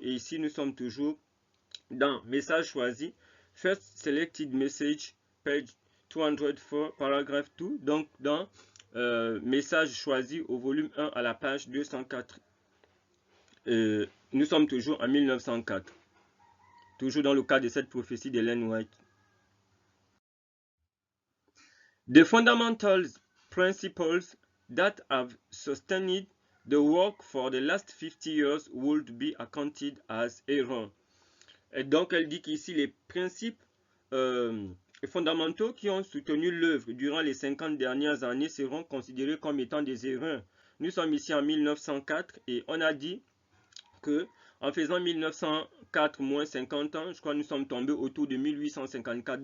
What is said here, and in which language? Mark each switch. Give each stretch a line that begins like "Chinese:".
French: Et ici, nous sommes toujours dans Message choisi, First Selected Message, page 204, paragraphe 2, donc dans Message choisi au volume 1 à la page 204. Nous sommes toujours en 1904, toujours dans le cadre de cette prophétie d'Ellen White.
English: The fundamental principles that have sustained the work for the last 50 years would be accounted as error.
French: Et donc, elle dit qu'ici, les principes fondamentaux qui ont soutenu l'œuvre durant les 50 dernières années seront considérés comme étant des erreurs. Nous sommes ici en 1904 et on a dit que en faisant 1904 moins 50 ans, je crois que nous sommes tombés autour de 1854.